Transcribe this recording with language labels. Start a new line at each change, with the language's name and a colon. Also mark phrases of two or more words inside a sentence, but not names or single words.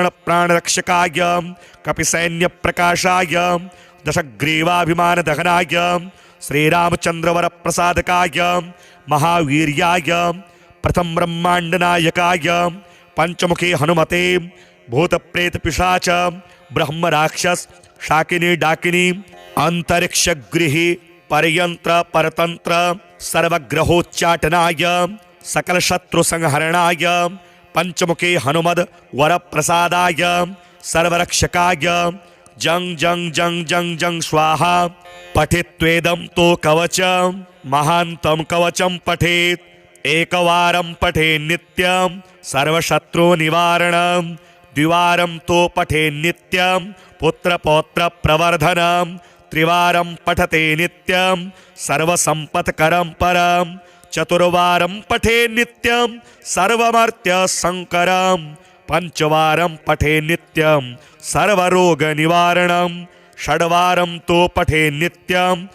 Sanskrit: प्राणरक्षकाय कपिसैन्य प्रकाशाय दशग्रीवाभिमान दहनाय श्रीरामचंद्रवर प्रसादकाय महावीर्याय प्रथम ब्रह्मांड नायकाय पंचमुखी हनुमते भूत प्रेत पिशाच ब्रह्म राक्षस शाकिनी डाकिनी अंतरिक्ष गृही परयंत्र परतंत्र सर्वग्रहोच्चाटनाय सकल शत्रु संहरणाय पंचमुखी हनुमद वर प्रसादाय सर्वरक्षकाय जंग जंग जंग जंग जंग स्वाहा। पठित्वेदं तो कवच महांतं कवचं पठेत् एकवारं पठे नित्यं सर्वशत्रु निवारणं द्विवारं तो पठे नित्यं पुत्रपौत्र प्रवर्धनं त्रिवारं पठते नित्यं सर्वसंपत्करं परं चतुर्वारं पठे नित्यं सर्वमर्त्य संकरं पंचवारं पठे नित्यं सर्वरोगनिवारणं षड्वारं तो पठे नित्यं